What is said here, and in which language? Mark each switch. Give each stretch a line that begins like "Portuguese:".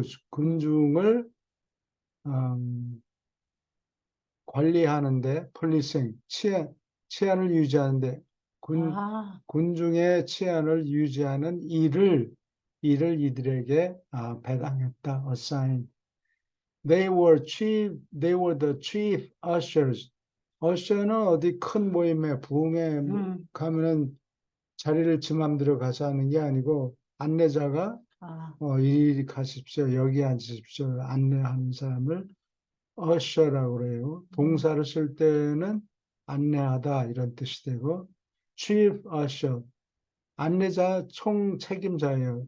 Korean: 군중을 관리하는데, policing, 치안을 유지하는데, 군중의 치안을 유지하는 일을 이들에게 배당했다.
English: assign. They were the chief ushers.
Korean: usher는 어디 큰 모임에 부흥회 가면은 자리를 지 맘대로 가서 하는 게 아니고 안내자가 이리 가십시오, 여기 앉으십시오 안내하는 사람을 usher라고 그래요. 동사를 쓸 때는 안내하다 이런 뜻이 되고 chief usher 안내자 총 책임자예요.